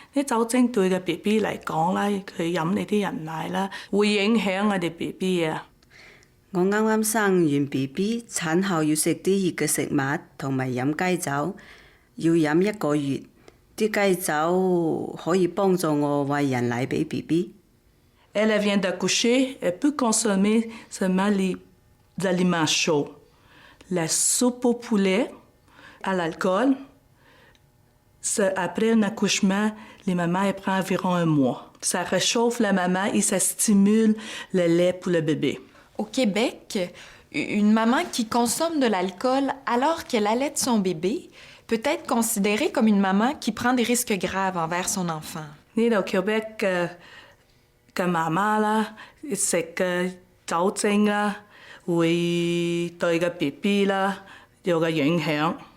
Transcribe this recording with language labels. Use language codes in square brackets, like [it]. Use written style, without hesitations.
[yue] 啲酒精對嘅 BB 嚟講啦，佢飲你啲人奶啦，會影響我哋 BB 啊！我啱啱生完 BB， 產後要食啲熱嘅食物，同埋飲雞酒，要飲1個月。啲雞酒可以幫助我餵人奶俾 BB。 [fr] Elle vient d'accoucher, elle peut consommer seulement les aliments chauds. La soupe au poulet, à l'alcool. Après un accouchement, les mamans elles prennent environ 1 mois. Ça réchauffe la maman et ça stimule le lait pour le bébé. Au Québec, une maman qui consomme de l'alcool alors qu'elle allaite son bébé peut être considérée comme une maman qui prend des risques graves envers son enfant. [yue] 呢度 Québec 嘅媽媽啦，食嘅酒精啦，會對個 BB 啦有個影響。